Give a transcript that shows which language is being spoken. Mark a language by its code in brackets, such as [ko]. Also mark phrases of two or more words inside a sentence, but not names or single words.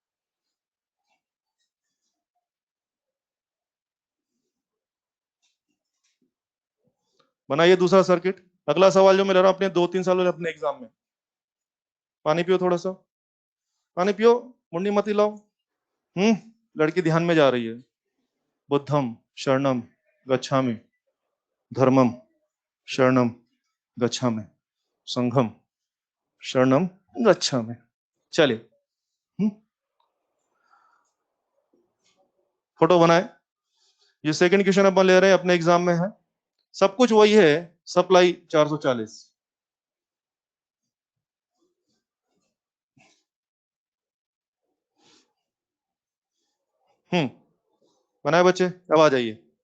[hi] बनाइए दूसरा सर्किट। अगला सवाल जो मैं ले रहा हूं अपने 2-3 साल वाले अपने एग्जाम में। पानी पियो थोड़ा सा, पानी पियो, मुंडी मत हिलाओ। हम्म लड़की ध्यान में जा रही है। [pi] बुद्धम शरणम गच्छामि, धर्मम शरणम गच्छामि, संघम शरणम गच्छामि। [hi] चलिए। हम्म फोटो बनाए। ये [en] second question [hi] अपन ले रहे हैं, अपने एग्जाम में है। सब कुछ वही है, सप्लाई 440। हम्म बनाए बच्चे, अब आ जाइए।